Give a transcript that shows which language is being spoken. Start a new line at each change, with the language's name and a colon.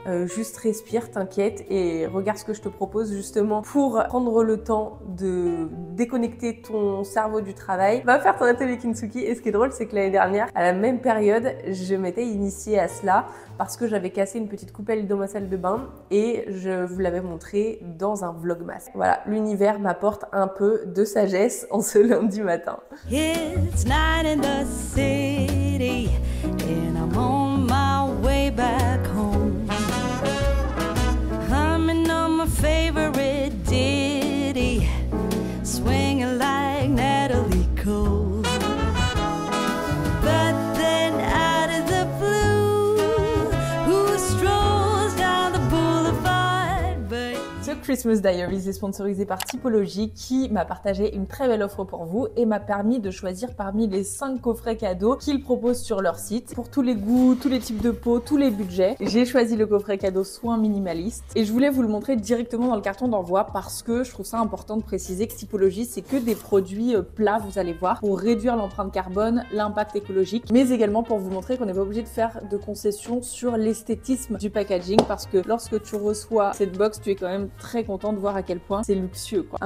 French: Juste respire, t'inquiète et regarde ce que je te propose justement pour prendre le temps de déconnecter ton cerveau du travail. Va faire ton atelier kintsugi. Et ce qui est drôle, c'est que l'année dernière, à la même période, je m'étais initiée à cela parce que j'avais cassé une petite coupelle dans ma salle de bain et je vous l'avais montré dans un vlogmas. Voilà, l'univers m'apporte un peu de sagesse en ce lundi matin.
English: It's night in the city and I'm on my way back home. Humming on my favorite ditty, swinging like Natalie Cole. But then out of the blue, who strolls down the boulevard?
French: But The Christmas Diaries est sponsorisé par Typologie qui m'a partagé une très belle offre pour vous et m'a permis de choisir parmi les 5 coffrets cadeaux qu'ils proposent sur leur site pour tous les goûts, tous les types de peau, tous les budgets. J'ai choisi le coffret cadeau soins minimaliste et je voulais vous le montrer directement dans le carton d'envoi parce que je trouve ça important de préciser que Typologie c'est que des produits plats, vous allez voir, pour réduire l'empreinte carbone, l'impact écologique, mais également pour vous montrer qu'on n'est pas obligé de faire de concessions sur l'esthétisme du packaging parce que lorsque tu reçois cette box, tu es quand même très content de voir à quel point c'est luxueux, quoi.